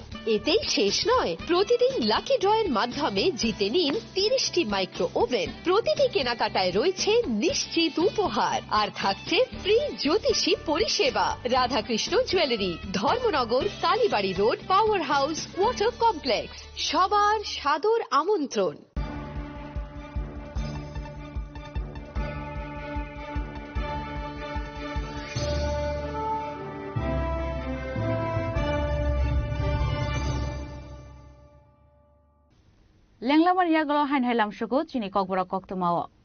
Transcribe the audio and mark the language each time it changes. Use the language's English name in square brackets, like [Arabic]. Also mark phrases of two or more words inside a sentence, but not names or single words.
[Bangla] এতেই শেষ নয়, প্রতিদিন লাকি ড্রয়ের মাধ্যমে জিতে নিন 30টি মাইক্রো ওভেন। প্রতিটি কেনাকাটায় রয়েছে নিশ্চিত উপহার আর থাকছে ফ্রি জ্যোতিষী পরিষেবা। রাধাকৃষ্ণ জুয়েলারি, ধর্মনগর, কালীবাড়ি রোড, পাওয়ার হাউস, ওয়াটার কমপ্লেক্স। সবার সাদর আমন্ত্রণ। [Kok Borok] Lenglamar yagalo hain hailam shugo chini kokbora koktumao.